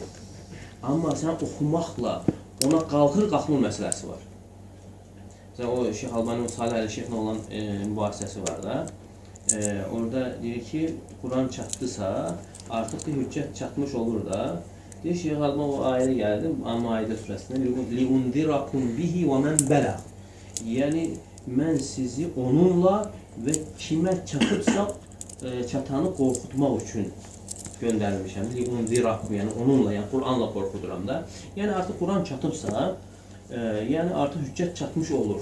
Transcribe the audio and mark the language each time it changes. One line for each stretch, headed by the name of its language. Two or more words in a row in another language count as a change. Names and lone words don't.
Azerbaijani: Amma sən oxumaqla ona qalxır-qalxmır məsələsi var. Sən o Şeyx Albanın Salih Əli Şeyxlə olan mübahisəsi var da. Orada deyir ki, Quran çatdısa, artıq bir hüccət çatmış olur da. Deyir, Şeyx Alban o ayədə gəldi, Maidə surəsində.
Arabic: لِيُنْذِرَكُمْ بِهِ وَمَنْ بَلَغْ.
Azerbaijani: Yəni, mən sizi onunla və kimə çatıbsa, çatanı qorxutmaq üçün göndərmişəm. لِيُنْذِرَكُمْ, yəni onunla, yəni Quranla qorxuduram da. Yəni, artıq Quran çatıbsa, yəni artıq hüccət çatmış olur.